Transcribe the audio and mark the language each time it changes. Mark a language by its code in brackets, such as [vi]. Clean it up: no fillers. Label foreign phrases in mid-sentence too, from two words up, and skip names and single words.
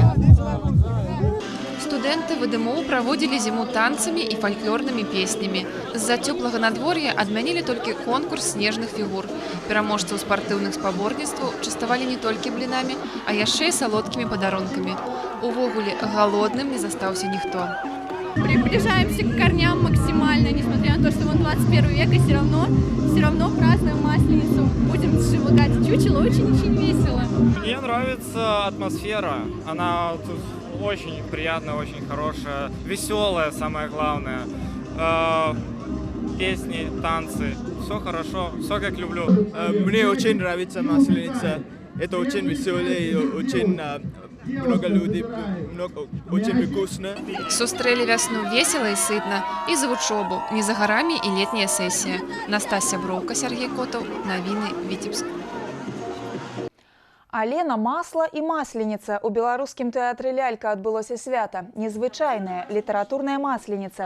[be] Студэнты ВДМУ праводзілі зіму танцамі і фальклорнымі песнямі. З-за цёплага надвор'я адмянілі толькі конкурс снежных фігур. Пераможцаў спартыўных спаборніцтваў частавалі не толькі блінамі, а яшчэ і салодкімі падарункамі. Увогуле, голодным не застаўся ніхто. [ru] Приближаемся к корням максимально, несмотря на то, что мы 21 век, и все равно празднуем Масленицу. Будем сжигать чучело, очень весело. Мне нравится атмосфера, она тут очень приятная, очень хорошая, веселая, самое главное. Песни, танцы, все хорошо, все как люблю. Мне очень нравится Масленица, это очень веселое и очень много людей, очень вкусно. [be] Сустрэлі вясну весела і сытна, і за вучобу, не за гарамі і летняя сесія. Настасья Броўка, Сергей Котаў, навіны Віцебск. Алена, масла і масленіца. У беларускім тэатры «Лялька» адбылося свята. Незвычайная літаратурная масленіца.